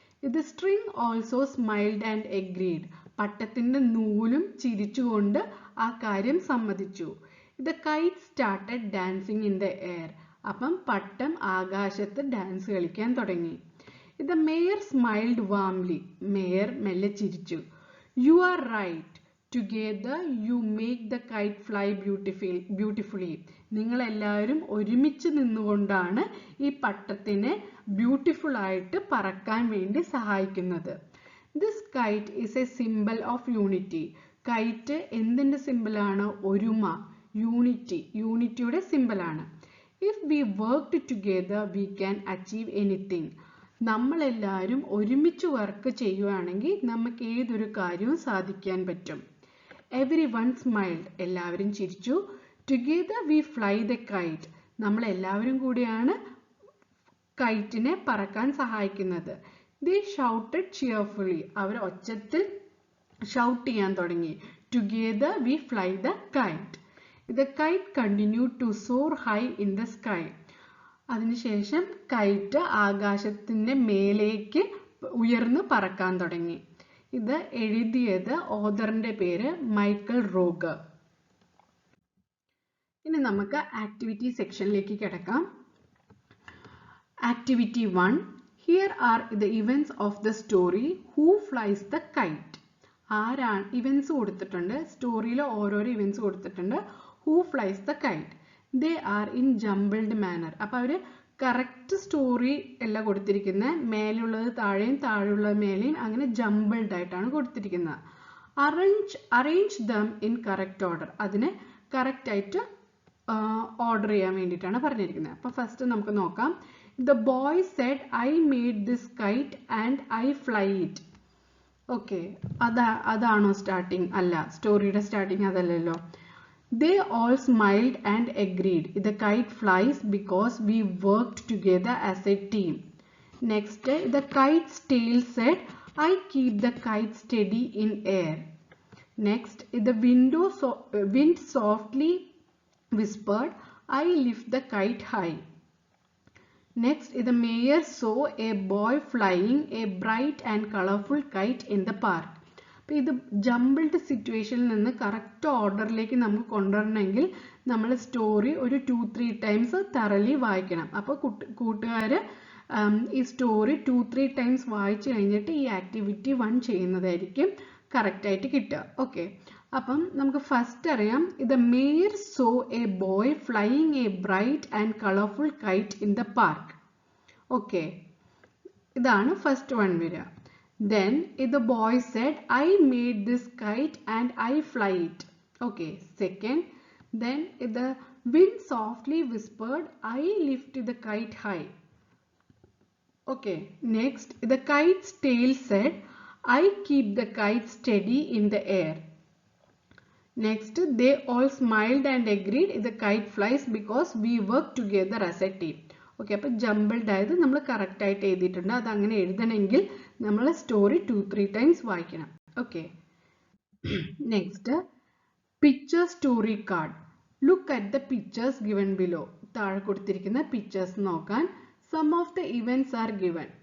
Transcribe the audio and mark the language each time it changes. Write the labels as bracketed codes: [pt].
[en] The string also smiled and agreed. [ml] പട്ടത്തിന്റെ നൂലും ചിരിച്ചുകൊണ്ട് ആ കാര്യം സമ്മതിച്ചു. [en] The kite started dancing in the air. [ml] അപ്പം പട്ടം ആകാശത്ത് ഡാൻസ് കളിക്കാൻ തുടങ്ങി. [en] The mayor smiled warmly. [ml] Mayor മെല്ലെ ചിരിച്ചു. [en] "You are right. Together you make the kite fly beautifully." [ml] നിങ്ങൾ എല്ലാവരും ഒരുമിച്ച് നിന്നുകൊണ്ടാണ് ഈ പട്ടത്തിനെ ബ്യൂട്ടിഫുൾ ആയിട്ട് പറക്കാൻ വേണ്ടി സഹായിക്കുന്നത്. [en] This kite is a symbol of unity. [ml] KITE എന്തിന്റെ സിമ്പിളാണ്? ഒരുമ, യൂണിറ്റിയുടെ സിമ്പിളാണ്. [en] If we worked together, we can achieve anything. [ml] നമ്മളെല്ലാവരും ഒരുമിച്ച് വർക്ക് ചെയ്യുകയാണെങ്കിൽ നമുക്ക് ഏതൊരു കാര്യവും സാധിക്കാൻ പറ്റും. [en] Everyone smiled. [ml] എല്ലാവരും ചിരിച്ചു. [en] Together we fly the kite. [ml] നമ്മളെല്ലാവരും കൂടിയാണ് കൈറ്റിനെ പറക്കാൻ സഹായിക്കുന്നത്. [en] They shouted cheerfully. [ml] Our ഒച്ചത്തിൽ shout ചെയ്യാൻ തുടങ്ങി. [en] Together we fly the kite. The kite continued to soar high in the sky. [ml] അതിനുശേഷം കൈറ്റ് ആകാശത്തിന്റെ മേലേക്ക് ഉയർന്നു പറക്കാൻ തുടങ്ങി. ഇത് എഴുതിയത് ഓഥറിന്റെ പേര് മൈക്കൽ റോഗർ. ഇനി നമുക്ക് ആക്ടിവിറ്റി സെക്ഷനിലേക്ക് കിടക്കാം. Activity 1. [en] Here are the events of the story. Who flies the kite? [ml] ആരാണ് ഇവന്റ്സ് കൊടുത്തിട്ടുണ്ട്, സ്റ്റോറിയിൽ ഓരോരോ ഇവന്റ്സ് കൊടുത്തിട്ടുണ്ട്. [en] Who flies the kite? They are in jumbled manner. [ml] അപ്പോൾ അവർ കറക്റ്റ് സ്റ്റോറി അല്ല കൊടുത്തിരിക്കുന്നത്, മേലുള്ളത് താഴെയും താഴെയുള്ളത് മേലെയും അങ്ങനെ ജംബിൾഡ് ആയിട്ടാണ് കൊടുത്തിരിക്കുന്നത്. [en] Arrange them in correct order. [ml] അതിനെ കറക്റ്റ് ആയിട്ട് ഓർഡർ ചെയ്യാൻ വേണ്ടിയിട്ടാണ് പറഞ്ഞിരിക്കുന്നത്. അപ്പോൾ ഫസ്റ്റ് നമുക്ക് നോക്കാം. [en] The boy said, "I made this kite and I fly it." [ml] Okay, അതാണോ സ്റ്റാർട്ടിങ്? അല്ല, സ്റ്റോറിയുടെ സ്റ്റാർട്ടിങ് അതല്ലല്ലോ. [en] They all smiled and agreed. The kite flies because we worked together as a team. Next, the kite's tail said, "I keep the kite steady in air." Next, the wind softly whispered, "I lift the kite high." Next, the mayor saw a boy flying a bright and colorful kite in the park. [ml] അപ്പോൾ ഇത് jumbled സിറ്റുവേഷനിൽ നിന്ന് correct ഓർഡറിലേക്ക് നമുക്ക് കൊണ്ടുവരണമെങ്കിൽ നമ്മൾ story ഒരു 2-3 times തറലി വായിക്കണം. അപ്പോൾ കൂട്ടുകാർ ഈ സ്റ്റോറി 2-3 ടൈംസ് വായിച്ചു കഴിഞ്ഞിട്ട് ഈ ആക്ടിവിറ്റി 1 ചെയ്യുന്നതായിരിക്കും കറക്റ്റായിട്ട് കിട്ടുക. ഓക്കെ, അപ്പം നമുക്ക് ഫസ്റ്റ് അറിയാം. [en] The mayor saw a boy flying a bright and colorful kite in the park. [ml] Okay, ഇതാണ് ഫസ്റ്റ് വൺ വരിക. [en] Then the boy said, I made this kite and I fly it. Okay. Second, then the wind softly whispered, I lift the kite high. Okay. Next, the kite's tail said, I keep the kite steady in the air. Next, they all smiled and agreed the kite flies because we work together as a team. [ml] Okay, അപ്പോൾ jumbled ആയത് നമ്മൾ correct ആയിട്ട് എഴുതിയിട്ടുണ്ട്. അത് അങ്ങനെ എഴുതണമെങ്കിൽ നമ്മൾ story 2-3 times വായിക്കണം. Okay. [en] Next, picture story card. Look at the pictures given below. [ml] താഴെ കൊടുത്തിരിക്കുന്ന പിക്ചേഴ്സ് നോക്കാൻ. [en] Some of the events are given.